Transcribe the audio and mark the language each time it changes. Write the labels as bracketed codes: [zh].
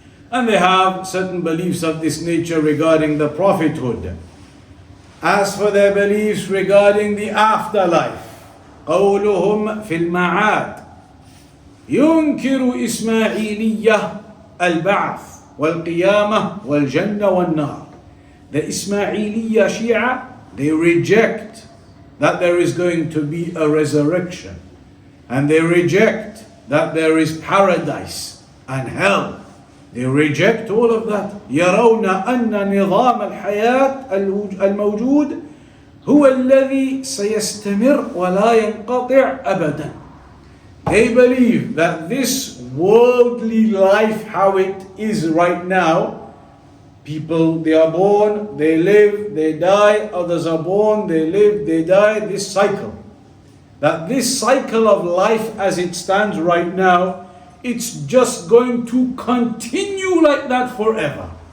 [en] And they have certain beliefs of this nature regarding the prophethood. As for their beliefs regarding the afterlife, [ar] قولهم في المعاد ينكر إسماعيلية البعث والقيامة والجنة والنار. [en] The Ismailiyya Shia, they reject that there is going to be a resurrection, and they reject that there is paradise and hell. They reject all of that. [ar] يرون أن نظام الحياة الموجود هو الذي سيستمر ولا ينقطع أبدا. [en] They believe that this worldly life, how it is right now, People, they are born, they live, they die. Others are born, they live, they die. This cycle. That this cycle of life as it stands right now, it's just going to continue like that forever.